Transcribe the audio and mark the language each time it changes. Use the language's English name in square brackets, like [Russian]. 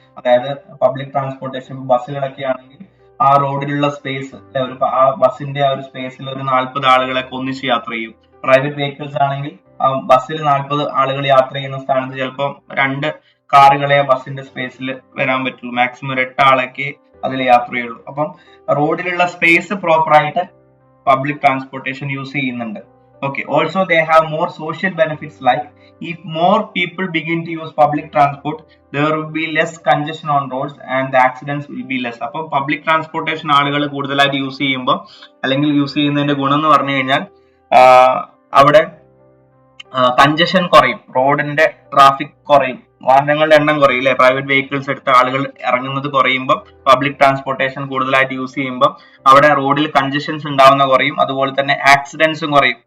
[Malayalam] അതായത് public transportation ബസ്സുകളൊക്കെ ആണെങ്കിൽ ആ റോഡിലുള്ള സ്പേസ്, ആ ബസ്സിന്റെ ആ ഒരു സ്പേസിൽ ഒരു 40 ആളുകളൊക്കെ ഒന്നിച്ച് യാത്ര ചെയ്യും. പ്രൈവറ്റ് വെഹിക്കിൾസ് ആണെങ്കിൽ ആ ബസ്സിൽ 40 ആളുകൾ യാത്ര ചെയ്യുന്ന സ്ഥാനത്ത് ചിലപ്പോൾ 2 കാറുകളെ ബസ്സിന്റെ സ്പേസിൽ വരാൻ പറ്റുള്ളൂ, മാക്സിമം 8 ആളൊക്കെ അതിൽ യാത്ര ചെയ്യുള്ളൂ. അപ്പം റോഡിലുള്ള സ്പേസ് പ്രോപ്പർ ആയിട്ട് പബ്ലിക് ട്രാൻസ്പോർട്ടേഷൻ യൂസ് ചെയ്യുന്നുണ്ട്. [English] Okay, also they have more social benefits, like if more people begin to use public transport, there will be less congestion on roads and the accidents will be less. [Malayalam] അപ്പോൾ public transportation ആളുകൾ കൂടുതലായിട്ട് use ചെയ്യുമ്പോൾ അല്ലെങ്കിൽ use ചെയ്യുന്നതിന്റെ ഗുണം എന്ന് പറഞ്ഞു കഴിഞ്ഞാൽ അവിടെ കഞ്ചഷൻ കുറയും, റോഡിന്റെ ട്രാഫിക് കുറയും, വാഹനങ്ങളുടെ എണ്ണം കുറയും, അല്ലെ? പ്രൈവറ്റ് വെഹിക്കിൾസ് എടുത്ത ആളുകൾ ഇറങ്ങുന്നത് കുറയുമ്പോൾ പബ്ലിക് ട്രാൻസ്പോർട്ടേഷൻ കൂടുതലായിട്ട് യൂസ് ചെയ്യുമ്പോൾ അവിടെ റോഡിൽ കഞ്ചഷൻസ് ഉണ്ടാവുന്ന കുറയും, അതുപോലെ തന്നെ ആക്സിഡൻസും കുറയും.